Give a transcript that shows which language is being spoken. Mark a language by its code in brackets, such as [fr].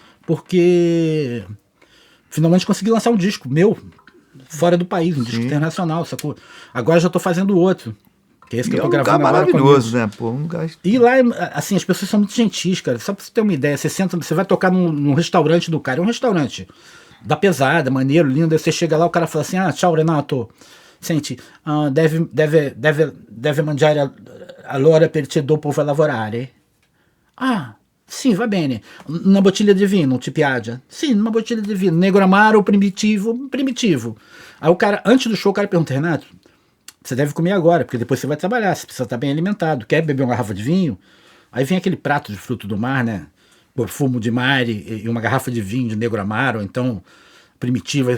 [pt] Porque finalmente consegui lançar um disco meu, fora do país, um disco internacional, sacou? Agora já tô fazendo outro. Que é esse que eu tô gravando agora. Maravilhoso, né? Pô, um lugar... E lá, assim, as pessoas são muito gentis, cara. Só pra você ter uma ideia, você vai tocar num restaurante do cara, é um restaurante da pesada, maneiro, lindo. Aí você chega lá, o cara fala assim: ah, tchau, Renato. [it] Senti, deve mangiare allora per te dopo vai lavorare. Ah, sim, va bene. Una bottiglia di vino, ti piace? [pt] Sim, uma bottiglia de vinho. Negro amaro, primitivo, primitivo. Aí o cara, antes do show, o cara pergunta: Renato, você deve comer agora, porque depois você vai trabalhar, você precisa estar bem alimentado. Quer beber uma garrafa de vinho? Aí vem aquele prato de fruto do mar, né? Profumo de mar e uma garrafa de vinho de negro amaro, então primitivo.